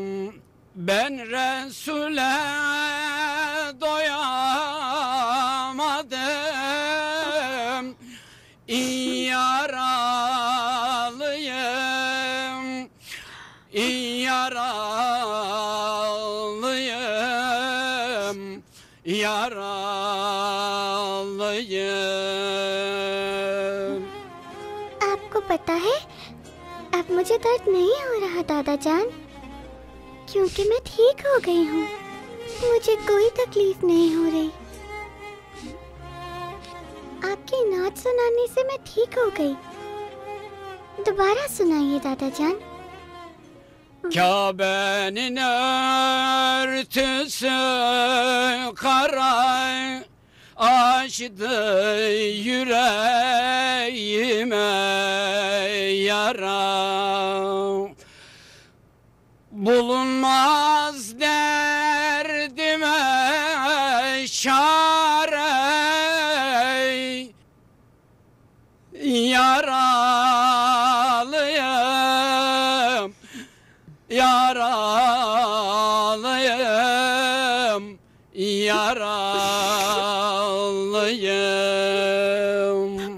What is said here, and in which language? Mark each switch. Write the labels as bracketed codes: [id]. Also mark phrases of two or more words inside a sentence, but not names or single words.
[tr] Ben Resul'e doyamadım, yaralıyım, yaralıyım, yaralıyım. [hi] आपको पता है, अब मुझे दर्द नहीं हो रहा दादा जान, क्योंकि मैं ठीक हो गई हूँ। मुझे कोई तकलीफ नहीं हो रही। आपकी नाच सुनाने से मैं ठीक हो गई। दोबारा सुनाइए दादा जान। [tr] Kabe'nin örtüsü kara açtı yüreğime yara. Bulunmaz derdime çare, yaralıyım, yaralıyım, yaralıyım.